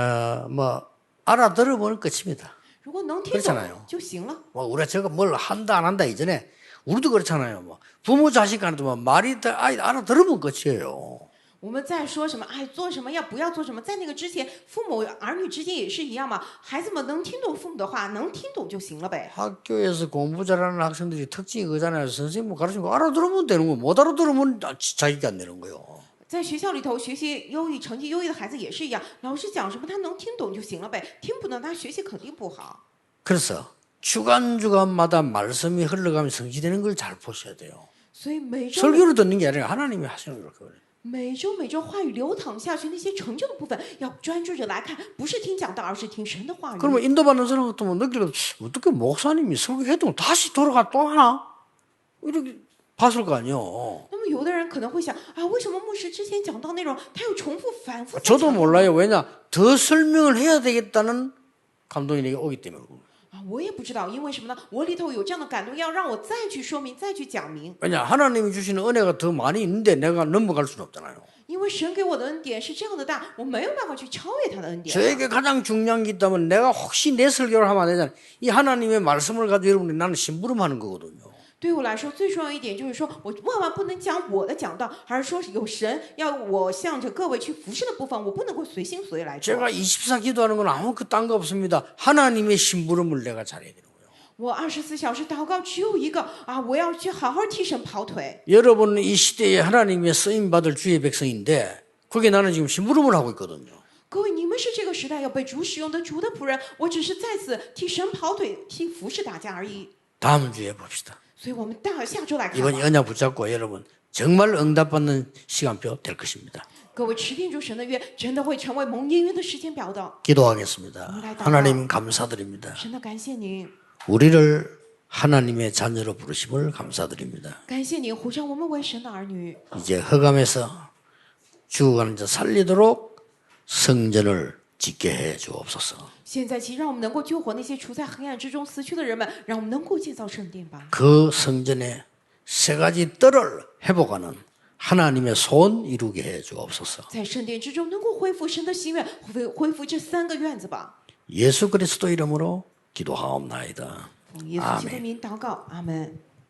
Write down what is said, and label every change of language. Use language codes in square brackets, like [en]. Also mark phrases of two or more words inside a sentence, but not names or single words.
[ko] 뭐 알아들어보면 끝입니다. [zh] 如果能听懂 [ko] 그렇잖아요 [zh] 就行了。 [ko] 뭐 우리가 저거 뭘 한다 안 한다 이전에 우리도 그렇잖아요. 뭐 부모 자식 간에도 뭐 말이 아이 알아들으면 끝이에요. [zh] 我们在说什么？哎，做什么要不要做什么？在那个之前，父母儿女之间也是一样嘛。孩子们能听懂父母的话，能听懂就行了呗。 [ko] 학교에서 공부 잘하는 학생들이 특징이 그잖아요. 선생님 가르치는 거 알아들으면 되는 거, 못 알아들으면 자기가 안 되는 거요. [zh] 在学校里头，学习优异、成绩优异的孩子也是一样，老师讲什么他能听懂就行了呗，听不懂他学习肯定不好。 [ko] 그래서 주간마다 말씀이 흘러가면 성취되는 걸 잘 보셔야 돼요. [zh] 所以每周 [ko] 설교를 듣는 게 아니라 하나님이 하시는 거예요. [zh] 每周话语流淌下去，那些成就的部分要专注着来看，不是听讲道，而是听神的话语。 [ko] 그러면 인도받는 사람 같으면 느끼고 어떻게 목사님이 설교해도 다시 돌아가 또 하나? 이렇게 봤을 거 아니에요. [zh] 那么有的人可能会想啊，为什么牧师之前讲到内容，他又重复反复？ [ko] 저도 몰라요. 왜냐? 더 설명을 해야 되겠다는 감동이 내게 오기 때문에. [zh] 啊，我也不知道，因为什么呢？我里头有这样的感动，要让我再去说明，再去讲明。 [ko] 왜냐? 하나님이 주시는 은혜가 더 많이 있는데 내가 넘어갈 수는 없잖아요. [zh] 因为神给我的恩典是这样的大，我没有办法去超越他的恩典。 [ko] 저에게 가장 중요한 게 있다면 내가 혹시 내 설교를 하면 안 되잖아요. 이 하나님의 말씀을 가지고 여러분이 나는 심부름하는 거거든요. [zh] 对我来说，最重要一点就是说，我万万不能讲我的讲道，而是说有神要我向着各位去服侍的部分，我不能够随心所欲来做。 [ko] 제가 24 기도하는 건 아무것도 딴 거 없습니다. 하나님의 심부름을 내가 잘해야 되는 거예요. [zh] 我24小时祷告只有一个啊，我要去好好替神跑腿。 [ko] 여러분은 이 시대에 하나님의 쓰임 받을 주의 백성인데 그게 나는 지금 심부름을 하고 있거든요. [zh] 各位，你们是这个时代要被主使用的主的仆人，我只是在此替神跑腿，替服侍大家而已。 [ko] 다음 주에 봅시다. [zh] 所以我们下周来看 [ko] 이번 [zh] 吧。 [ko] 언약 붙잡고 여러분 정말 응답받는 시간표 될 것입니다. [zh] 各位持定住神的约，真的会成为蒙应允的时间表的。 [ko] 기도하겠습니다. 하나님 감사드립니다. [zh] 神的感谢您， [ko] 우리를 하나님의 자녀로 부르심을 감사드립니다. [zh] 感谢您呼召我们为神的儿女。 [ko] 이제 허감에서 죽어가는 자 살리도록 성전을 짓게 해 주옵소서. [zh] 现在起，让我们能够救活那些处在黑暗之中死去的人们，让我们能够建造圣殿吧。 [ko] 그 성전에 세 가지 뜰을 회복하는 하나님의 손 이루게 해 주옵소서. [zh] 在圣殿之中能够恢复神的心愿，恢复这3个院子吧。 [ko] 예수 그리스도 이름으로 기도하옵나이다. [zh] 奉耶稣基督的名祷告，阿门。